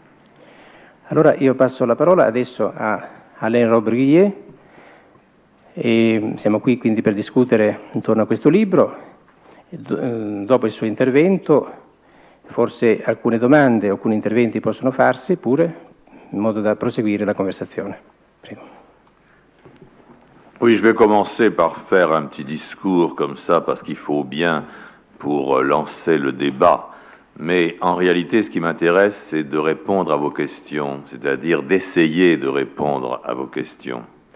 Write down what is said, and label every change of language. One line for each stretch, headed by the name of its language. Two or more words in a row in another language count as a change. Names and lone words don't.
Italian: Allora io passo la parola adesso a Alain Robbe-Grillet e siamo qui quindi per discutere intorno a questo libro. Dopo il suo intervento forse alcune domande o alcuni interventi possono farsi pure in modo da proseguire la conversazione. Prego.
French: Oui, je vais commencer par faire un petit discours comme ça parce qu'il faut bien pour lancer le débat. Mais en réalité, ce qui m'intéresse, c'est de répondre à vos questions, c'est-à-dire d'essayer de répondre à vos questions.